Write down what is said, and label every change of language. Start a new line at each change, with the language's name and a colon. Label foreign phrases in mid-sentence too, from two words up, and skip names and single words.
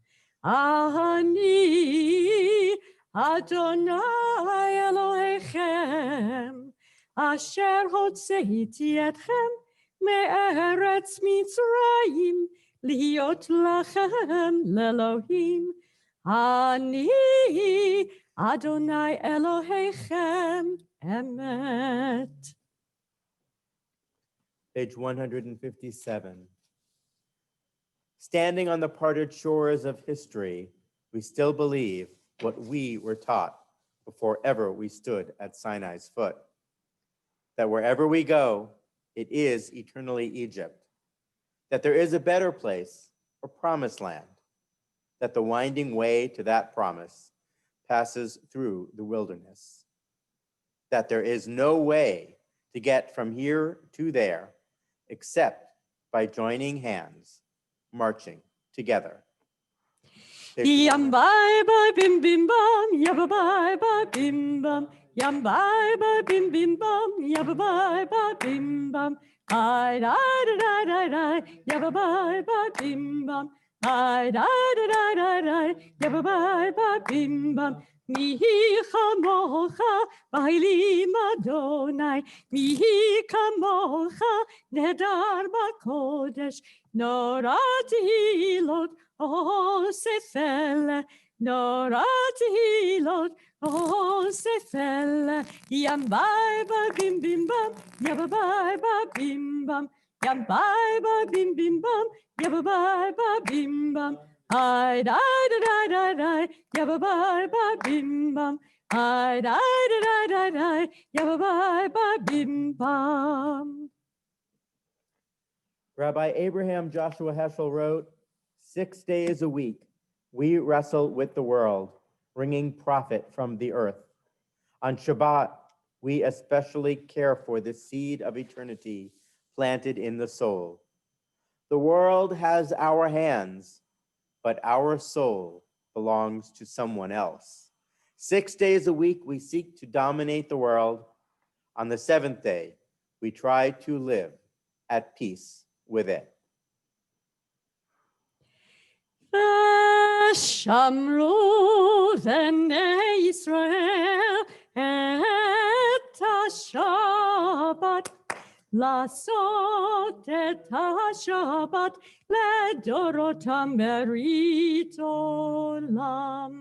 Hebrew: אני אדוני אלוהיכם, אשר הוצאתי אתכם מארץ מצרים, להיות לכם לאלוהים. אני אדוני אלוהיכם אמת.
English: Page 157. Standing on the parted shores of history, we still believe what we were taught before ever we stood at Sinai's foot. That wherever we go, it is eternally Egypt. That there is a better place, a promised land. That the winding way to that promise passes through the wilderness. That there is no way to get from here to there except by joining hands, marching together. Yam bye bye bim bim bam, yabba bye bye bim bam. Yam bye bye bim bim bam, yabba bye bye bim bam. I da da da da da, yabba bye bye bim bam. I da da da da da, yabba bye bye bim bam.
Hebrew: מי כמוכה באלים אדוני, מי כמוכה נאדר בקודש, נורא תהילות עושה פלא, נורא תהילות עושה פלא. Yam bye bye bim bim bam, yabba bye bye bim bam. Yam bye bye bim bim bam, yabba bye bye bim bam. I da da da da da, yabba bye bye bim bam. I da da da da da, yabba bye bye bim bam.
English: Rabbi Abraham Joshua Heschel wrote, 6 days a week, we wrestle with the world, wringing profit from the earth. On Shabbat, we especially care for the seed of eternity planted in the soul. The world has our hands, but our soul belongs to someone else. 6 days a week, we seek to dominate the world. On the seventh day, we try to live at peace with it.
Hebrew: שמרו בני ישראל את השבת, לעשות את השבת לדורותם ברית עולם.